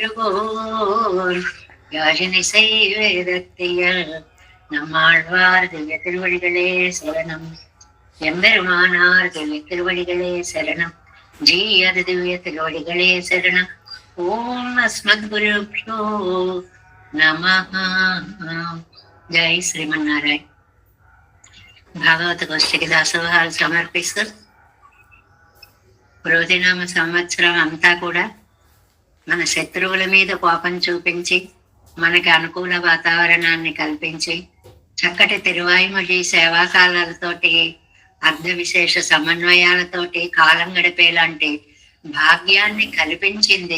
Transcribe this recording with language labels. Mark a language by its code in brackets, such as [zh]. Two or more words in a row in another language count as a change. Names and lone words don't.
[ta] அருகோர் யாழினிசை வேதத்தியல் நம்மாழ்வார் திவ்ய திருவடிகளே சரணம் எம்பெருமானார் திவ்ய திருவடிகளே சரணம் ஜீயது திவ்ய திருவடிகளே சரணம் [sa] ओम् अस्मद् गुरुभ्यो नमः [te] జై శ్రీమన్నారాయణ. భాగవత గోష్ఠికి దాసోహాలు సమర్పిస్తూ క్రోధినామ సంవత్సరం అంతా కూడా మన శత్రువుల మీద కోపం చూపించి మనకి అనుకూల వాతావరణాన్ని కల్పించి చక్కటి తిరువాయిమొഴി సేవాకాలాలతోటి అర్ధ విశేష సమన్వయాలతోటి కాలం గడిపేలాంటి భాగ్యాన్ని కల్పించింది.